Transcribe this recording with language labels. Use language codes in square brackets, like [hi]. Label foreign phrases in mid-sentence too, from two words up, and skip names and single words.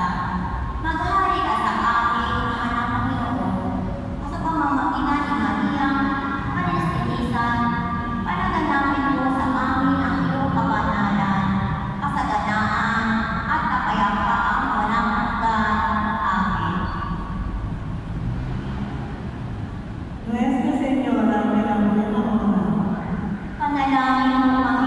[tl] Maghari ka sa amin, mahal na Panginoon, sa pamamagitan ni Maria, Panestinisan, panaganapin mo sa amin ang iyong kabanalan, kasaganaan, at kapayapaang walang hanggan. Amen. Nuestra Señora de la Buena Hora, Panalangin mo kami.